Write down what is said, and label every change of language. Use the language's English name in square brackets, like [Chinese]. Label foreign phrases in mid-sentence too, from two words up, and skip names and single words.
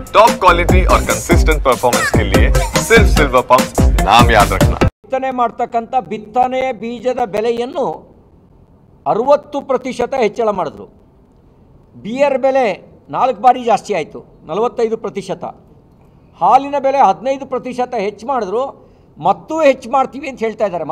[English] top quality [Hindi] और [English] consistent performance [Hindi] के लिए सिर्फ सिल्वर पंप नाम याद रखना। [Kannada] ಬಿತ್ತನೆ ಮಾಡ್ತಕ್ಕಂಥ ಬಿತ್ತನೆ ಬೀಜದ ಬೆಲೆಯನ್ನು 60% ಹೆಚ್ಚಳ ಮಾಡಿದ್ರು. ಬಿಯರ್ ಬೆಲೆ 4 ಬಾರಿ ಜಾಸ್ತಿ ಆಯಿತು, 45%. ಹಾಲಿನ ಬೆಲೆ 15% ಹೆಚ್ಚು ಮಾಡಿದ್ರು. ಮತ್ತೂ ಹೆಚ್ಚು ಮಾಡ್ತೀವಿ ಅಂತ ಹೇಳ್ತಾ ಇದ್ದಾರೆ.